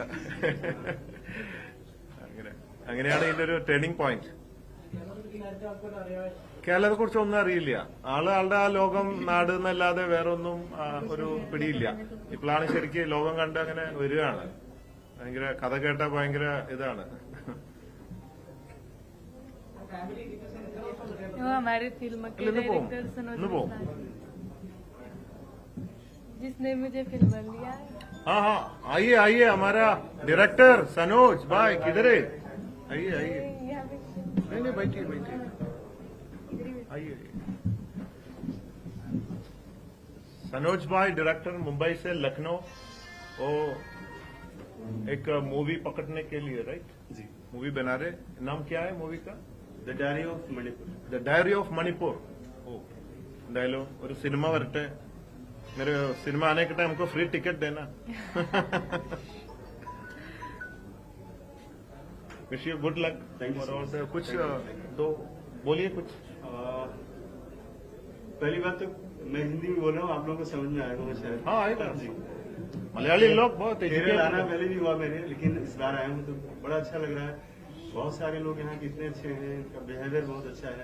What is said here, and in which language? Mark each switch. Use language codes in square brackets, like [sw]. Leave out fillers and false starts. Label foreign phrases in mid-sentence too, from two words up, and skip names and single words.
[ml] അങ്ങനെയാണ് ഇതിന്റെ ഒരു ടേണിംഗ് പോയിന്റ്. കേരളത്തെ കുറിച്ച് ഒന്നും അറിയില്ല. ആളുടെ ആ ലോകം നാട് എന്നല്ലാതെ വേറെ ഒന്നും ഒരു പിടിയില്ല. ഇപ്പോഴാണ് ശരിക്കും ലോകം കണ്ട് അങ്ങനെ വരികയാണ്. ഭയങ്കര കഥ കേട്ട ഭയങ്കര ഇതാണ്. [hi] वो हमारी फिल्म के डायरेक्टर सनोज मिश्रा, जिसने मुझे फिल्म लिया है। हाँ हाँ, आइए आइए, हमारा डायरेक्टर सनोज भाई किधर है? आइए आइए, यहाँ पे नहीं बैठिए बैठिए, आइए. सनोज भाई डायरेक्टर मुंबई से लखनऊ, वो एक मूवी पकड़ने के लिए, राइट जी, मूवी बना रहे. नाम क्या है मूवी का? The Diary of Manipur. The Diary of Manipur. [ml] ओ, എന്തായാലും ഒരു സിനിമ വരട്ടെ. [hi] मेरे सिनेमा आने के टाइम हमको फ्री टिकट देना. [en] wish you good luck. Thank you, sir. [hi] कुछ तो बोलिए कुछ. पहली बात तो मैं हिंदी में बोल रहा हूँ, आप लोगों को समझ में आएगा वो शायद. हाँ आएगा. जी. मलयाली लोग बहुत केरल आना educated. पहले भी हुआ मेरे, लेकिन इस बार आया हूँ तो बड़ा अच्छा लग रहा है. बहुत सारे लोग यहाँ के इतने अच्छे हैं, इनका बिहेवियर बहुत अच्छा है.